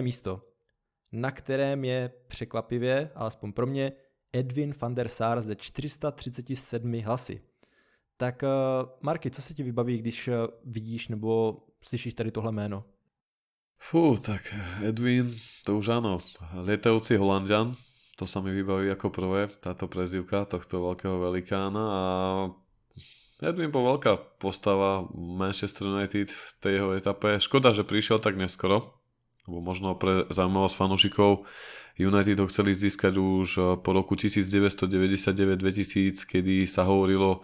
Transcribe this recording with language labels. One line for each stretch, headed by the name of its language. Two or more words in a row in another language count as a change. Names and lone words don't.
Czech: místo, na kterém je překvapivě, alespoň pro mě, Edwin van der Sar ze 437 hlasy. Tak Marky, co se ti vybaví, když vidíš nebo slyšíš tady tohle jméno?
Slovak: Tak Edwin, to už áno, lietajúci Holanďan, to sa mi vybaví ako prvé, táto prezývka tohto veľkého velikána a Edwin bol veľká postava Manchester United v tej jeho etape. Škoda, že prišiel tak neskoro, lebo možno pre zaujímavosť fanúšikov United ho chceli získať už po roku 1999-2000, kedy sa hovorilo